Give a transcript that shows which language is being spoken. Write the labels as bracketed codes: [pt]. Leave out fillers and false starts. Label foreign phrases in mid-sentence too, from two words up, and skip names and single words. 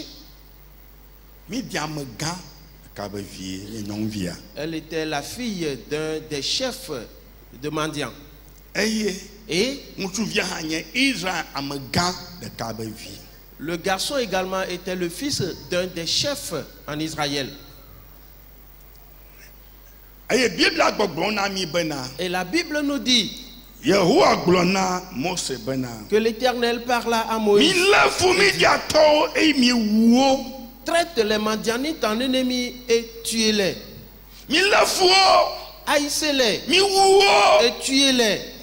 [ee] Midiame gã ɖeka be vie nye nyɔnuvia. [fr] elle était la fille d'un des chefs de mendiants. [ee] Eye [fr] Et [ee] ŋutsuvia hã nye Israël ame gã ɖeka be vi. [fr] le garçon également était le fils d'un des chefs en Israël. [ee] Eye Bibla gbɔgblɔ na mi bena [fr] Et la Bible nous dit, Que l'Éternel parla à Moïse. Traite les Madianites en ennemis et tuez-les. Haïssez-les et tuez-les.